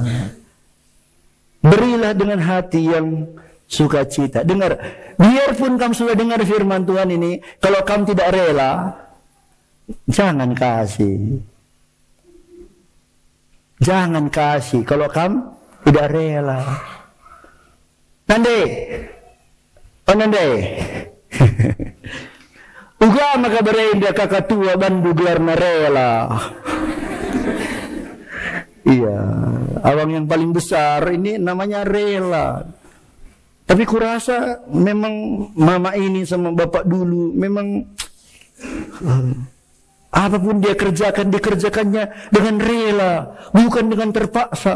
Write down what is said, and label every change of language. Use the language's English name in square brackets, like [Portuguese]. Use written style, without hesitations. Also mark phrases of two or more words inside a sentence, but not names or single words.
[Indonesian] Berilah dengan hati yang sukacita. Dengar, biarpun kamu sudah dengar firman Tuhan ini, kalau kamu tidak rela, jangan kasih. Jangan kasih kalau kamu tidak rela. [Batak Karo] Nande. Uga maka berenda kakak tua bandu gelar rela. [Indonesian] Iya, awang yang paling besar ini namanya rela. Tapi kurasa memang mama ini sama bapak dulu memang apapun dia kerjakan, dikerjakannya dengan rela, bukan dengan terpaksa.